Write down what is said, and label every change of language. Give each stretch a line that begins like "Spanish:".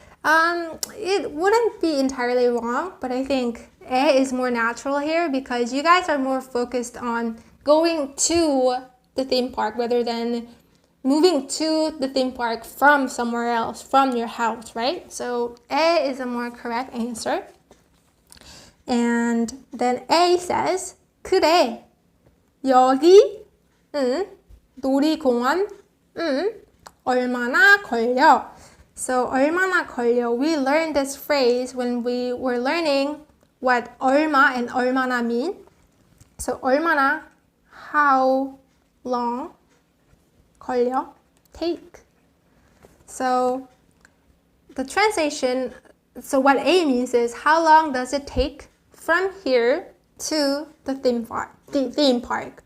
English: It wouldn't be entirely wrong, but I think A is more natural here because you guys are more focused on going to the theme park rather than moving to the theme park from somewhere else, from your house, right? So A is a more correct answer. And then A says,
Korean: 그래, 여기, 놀이공원, 얼마나 걸려? So 얼마나 걸려?
English: We learned this phrase when we were learning what 얼마 and 얼마나 mean. So 얼마나, how long, 걸려, take. So the translation, so what A means is how long does it take from here to the theme park.